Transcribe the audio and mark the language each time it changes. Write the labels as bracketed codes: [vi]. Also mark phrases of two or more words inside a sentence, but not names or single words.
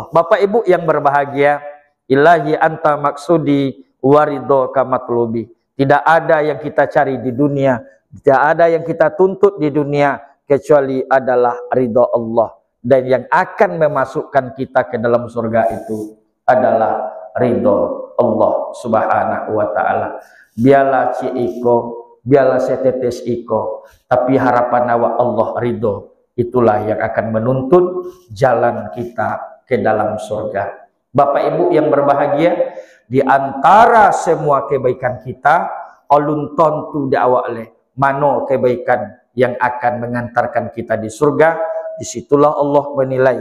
[id] Bapak Ibu yang berbahagia, [ar] إلهي أنت مقصودي ورضاك مطلوبي. [id] Tidak ada yang kita cari di dunia, tidak ada yang kita tuntut di dunia kecuali adalah ridha Allah. Dan yang akan memasukkan kita ke dalam surga itu adalah ridha Allah Subhanahu wa taala. [min] Biarlah ci iko, biarlah setetes iko, tapi harapan awak Allah ridho. [id] Itulah yang akan menuntun jalan kita ke dalam surga. Bapak Ibu yang berbahagia, di antara semua kebaikan kita, [min] alun tontu da'wa'le, [id] mano kebaikan yang akan mengantarkan kita di surga, disitulah Allah menilai.